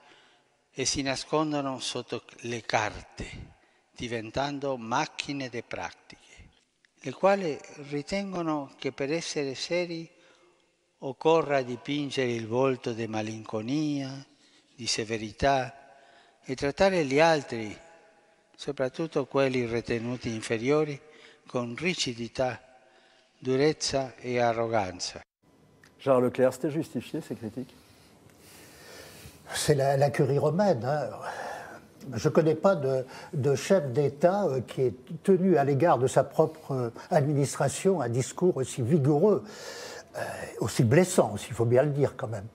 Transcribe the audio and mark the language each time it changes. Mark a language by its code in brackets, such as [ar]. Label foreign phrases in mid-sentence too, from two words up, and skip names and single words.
[it] e si nascondono sotto le carte, diventando macchine de pratiche, le quali ritengono che per essere seri occorra dipingere il volto di malinconia, di severità e trattare gli altri, soprattutto quelli ritenuti inferiori, con rigidità, durezza e arroganza. [fr] Gérard Leclerc, c'était justifié ces critiques? C'est la curie romaine. Hein. Je ne connais pas de chef d'État qui ait tenu à l'égard de sa propre administration un discours aussi vigoureux, aussi blessant, il faut bien le dire quand même.